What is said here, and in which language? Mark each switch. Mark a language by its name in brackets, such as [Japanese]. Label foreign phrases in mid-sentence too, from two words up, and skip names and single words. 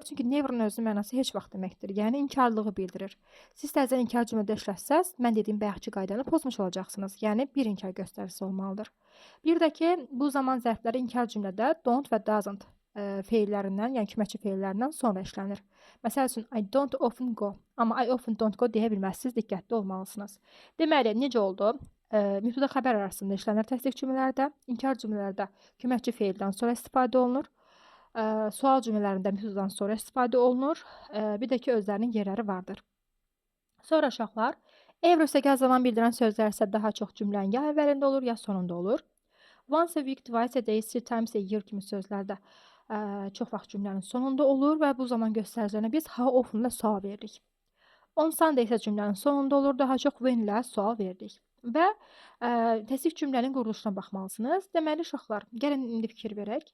[Azerbaijani] Çünki never'ın özünün mənası heç vaxt deməkdir. Yəni inkarlığı bildirir. Siz təzən inkar cümlədə işlətsəz, mən dediyim bayaqki qaydanı pozmuş olacaqsınız. Yəni bir inkar göstəricisi olmalıdır. Bir də ki, bu zaman zərfləri inkar cümlədə don't və doesn't feillərindən, yəni köməkçi feillərindən sonra işlənir. Məsəl üçün, [English] I don't often go. Amma I often don't go [Azerbaijani] deyə bilməzsiniz, diqqətli olmalısınız. Deməli, necə oldu? Mübtəda xəbər arasında işlənir təsdiq cümlələrdə, inkar cümlələrdə köməkçi feildən sonra istifadə olunur, sual cümlələrində mübtədadan sonra istifadə olunur, bir də ki, özlərinin yerləri vardır. Sonra uşaqlar, every üstəgəl zaman bildirən sözlər isə daha çox cümlənin ya əvvəlində olur, ya sonunda olur. [English] Once a week, twice a day, 3 times a year [Azerbaijani] kimi sözlərdə çox vaxt cümlənin sonunda olur və bu zaman göstəricilərinə biz [English] how often [Azerbaijani] ilə sual veririk. [English] On Sunday [Azerbaijani] isə cümlənin sonunda olur, daha çox when ilə sual veririk. və təsdiq cümlənin quruluşuna baxmalısınız. Deməli uşaqlar, gəlin indi fikir verək.